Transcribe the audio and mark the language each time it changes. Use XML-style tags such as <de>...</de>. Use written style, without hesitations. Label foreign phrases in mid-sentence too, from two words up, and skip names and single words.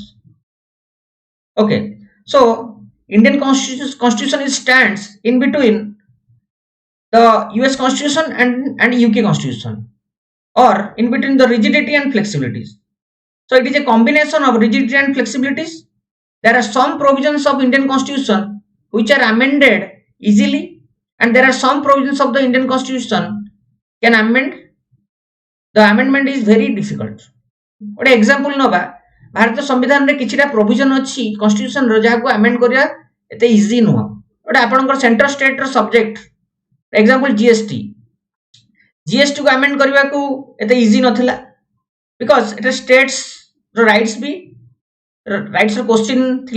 <en>Okay, so Indian Constitution stands in between the US Constitution and UK Constitution, or in between the rigidity and flexibilities. So it is a combination of rigidity and flexibilities. There are some provisions of Indian Constitution which are amended easily, and there are some provisions of the Indian Constitution can amend. The amendment is very difficult.</en> <or>ଗୋଟେ ଏକ୍ସାମ୍ପଲ ନବା, ଭାରତ ସମ୍ବିଧାନରେ କିଛିଟା ପ୍ରୋଭିଜନ ଅଛି କନଷ୍ଟିଟ୍ୟୁସନର ଯାହାକୁ ଆମେଣ୍ଡ କରିବା ଏତେ ଇଜି ନୁହଁ. ଗୋଟେ ଆପଣଙ୍କର</or> <en>central state-r subject, example GST</en> <or>କୁ ଆମେଣ୍ଡ କରିବାକୁ ଏତେ ଇଜି ନଥିଲା, ବିକଜ ଏଟା</or> <en>states-r rights</en> <or>ବି</or> <en>rights-r question</en> <or>ଥିଲା.</or>